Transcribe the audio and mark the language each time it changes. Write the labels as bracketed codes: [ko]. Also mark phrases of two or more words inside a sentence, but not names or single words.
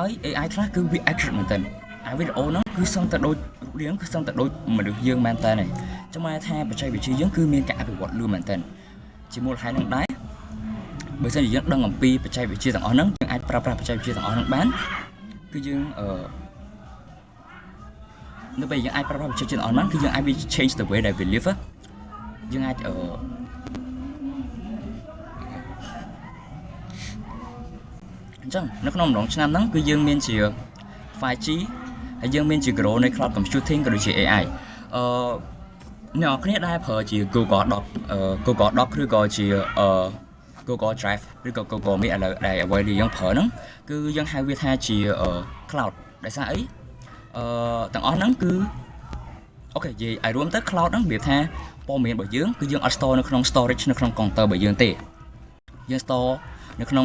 [km] AI ខ្លះគឺវា accurate មែនតើវីដេអូហ្នឹងគឺសឹងតែដូចរូបរាងគឺសឹងតែដូចមនុស្សយើងមែនតើហ្នឹងចាំមកថាបច្ចេកវិទ្យាយើងគឺមានការអភិវឌ្ឍលឿនមែនតើជាមូលហេតុហ្នឹងដែរបើសិនជាយើងដឹងអំពីបច្ចេកវិទ្យាទាំងអស់ហ្នឹងយើងអាចប្រើប្រាស់បច្ចេកវិទ្យាទាំងអស់ហ្នឹងបានគឺយើងនៅពេលយើងអាចប្រើប្រាស់បច្ចេកវិទ្យាអនឡាញគឺយើងអាចវា [en] change the way that we live [km] យើងអាច អញ្ចឹងនៅក្នុងម្ដងឆ្នាំហ្នឹងគឺយើងមានជា 5G ហើយយើងមានជា grow នៃ [en] cloud computing [km] ក៏ដូចជា AI អ្នកគ្នាដែលប្រើជា Google Doc Google Doc ឬក៏ជាGoogle Drive ឬក៏ Google Meet ឥឡូវដែលអ្វីដែលយើងប្រើហ្នឹងគឺយើងហៅ វាថាជា cloud ដោយសារអីទាំងអស់ហ្នឹងគឺអូខេនិយាយឲ្យរួមទៅ cloud ហ្នឹងវាថាព័ត៌មានរបស់យើងគឺយើងអត់ store នៅក្នុង storage នៅក្នុង computer របស់យើងទេយើង store នៅក្នុង